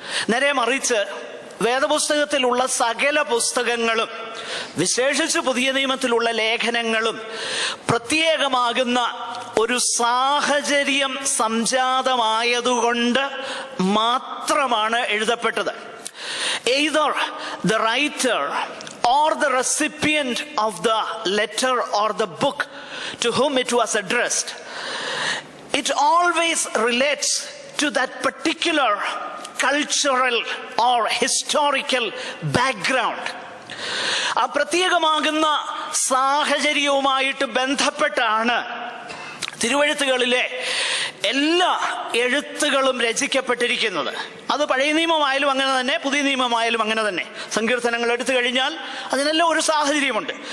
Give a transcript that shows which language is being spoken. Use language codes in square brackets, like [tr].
[ml] നേരെ മറിച്ച് വേദപുസ്തകത്തിലുള്ള സകല പുസ്തകങ്ങളും, വിശേഷിച്ച് പുതിയ നിയമത്തിലുള്ള ലേഖനങ്ങളും പ്രത്യേകമാകുന്ന ഒരു സാഹചര്യം സംജാതമായതുകൊണ്ട് മാത്രമാണ് എഴുതപ്പെട്ടത്. [en] Either the writer or the recipient of the letter or the book to whom it was addressed, it always relates to that particular cultural or historical background. [ml] ആ പ്രത്യേകമാകുന്ന സാഹചര്യവുമായിട്ട് ബന്ധപ്പെട്ടാണ് തിരുവെഴുത്തുകളിലെ എല്ലാ എഴുത്തുകളും രചിക്കപ്പെട്ടിരിക്കുന്നത്. അത് പഴയ നിയമമായാലും അങ്ങനെ തന്നെ, പുതിയ നിയമമായാലും അങ്ങനെ തന്നെ. സങ്കീർത്തനങ്ങൾ എടുത്തു കഴിഞ്ഞാൽ അതിനെല്ലാം ഒരു സാഹചര്യമുണ്ട്.